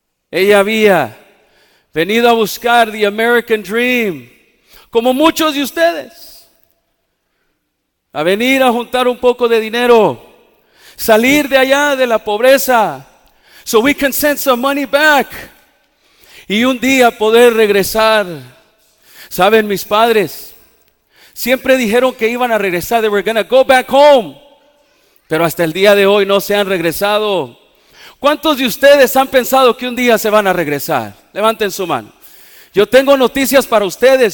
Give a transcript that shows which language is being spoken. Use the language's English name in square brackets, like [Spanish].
[Spanish] Ella había venido a buscar [English] the American Dream, [Spanish] como muchos de ustedes, a venir a juntar un poco de dinero, salir de allá de la pobreza, [English] so we can send some money back. [Spanish] Y un día poder regresar. Saben, mis padres siempre dijeron que iban a regresar. [English] They were going to go back home. [Spanish] Pero hasta el día de hoy no se han regresado. ¿Cuántos de ustedes han pensado que un día se van a regresar? Levanten su mano. Yo tengo noticias para ustedes.